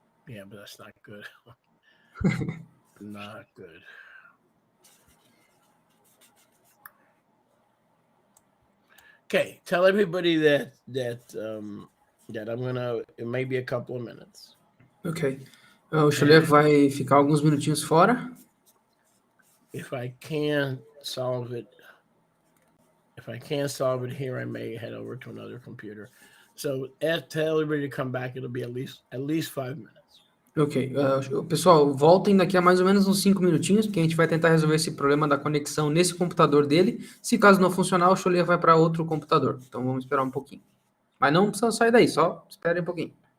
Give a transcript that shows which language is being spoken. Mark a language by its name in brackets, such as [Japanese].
[English] Yeah, but that's not good. Not good. Okay, tell everybody that I'm gonna. It may be a couple of minutes. Ok. [Portuguese] O Xulia vai ficar alguns minutinhos fora. [English] If I can solve it, if I can't solve it here, I may head over to another computer. So tell everybody to come back. It'll be at least 5 minutes. Ok. [Portuguese] Pessoal, voltem daqui a mais ou menos uns 5 minutinhos, porque a gente vai tentar resolver esse problema da conexão nesse computador dele. Se caso não funcionar, o Xulia vai para outro computador. Então vamos esperar um pouquinho. Mas não precisa sair daí, só espere um pouquinho.